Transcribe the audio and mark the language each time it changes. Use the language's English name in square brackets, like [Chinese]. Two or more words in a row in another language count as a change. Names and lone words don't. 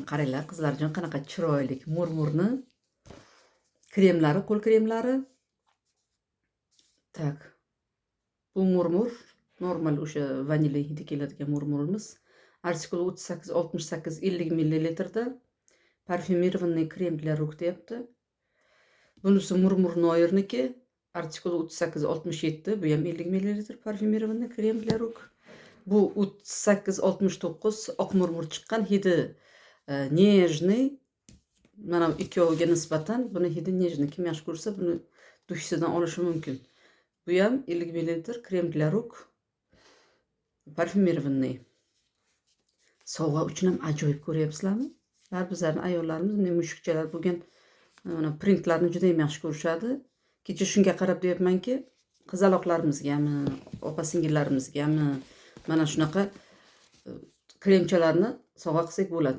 [Uzbek] Qaranglar, qizlarjon qanaqa chiroyli murmurni kremlari, qo'l kremlari. Tak. Bu murmur normal o'sha vanilya hidi keladigan murmurimiz. Artikuli 38-68 50 ml da [Russian] парфюмированный крем для рук [Uzbek] deyapti. Bunisi murmur noirniki. Artikuli 38-67, bu ham 50 ml [Russian] парфюмированный крем для рук. [Uzbek] Bu 38-69 oq murmur chiqqan, hidi nejniy. Mana ikkoviga nisbatan buni hidi nejniy. Kim yaxshi ko'rsa buni dushsidan olishi mumkin. Bu ham 50 ml [Russian] крем для рук парфюмированный. [Uzbek] Sovg'a uchun ham ajoyib ko'ryapsizlarmi? Bizlarning ayollarimiz bunday mushukchalar bo'lgan mana printlarni juda ham yaxshi ko'rishadi. Kecha shunga qarab deyapmanki, qizaloqlarimizgami, opa-singillarimizgami mana shunaqa kremchalarni sovg'a qilsak bo'ladi.